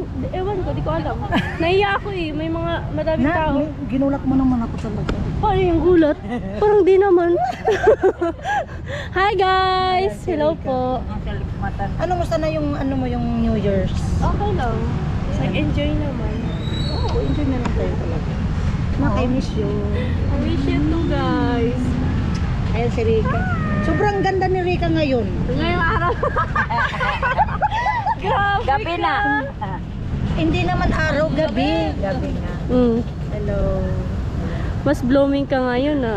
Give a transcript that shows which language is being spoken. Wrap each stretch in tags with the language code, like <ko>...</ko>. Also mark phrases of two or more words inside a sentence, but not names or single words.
<tl>Ewan ko, di ko alam. Naiya ako eh. May mga madaming tao. Ginulat mo naman ako talaga. Paano yung gulat? Parang di naman.</tl> <en>Hi guys!</en> <tl>Hello po. Ano musta na yung yung New Year's? Okay lang. Nag-enjoy naman. Oo, enjoy na lang tayo talaga. Nakimiss you.</tl> <en>I wish you too guys.</en> <tl>Ayan si Rika. Sobrang ganda ni Rika ngayon. Ngayong araw. Grabe Gabi ka. na. Hindi naman araw, gabi. Gabi nga. Hello. Mas blooming ka ngayon ah.</tl>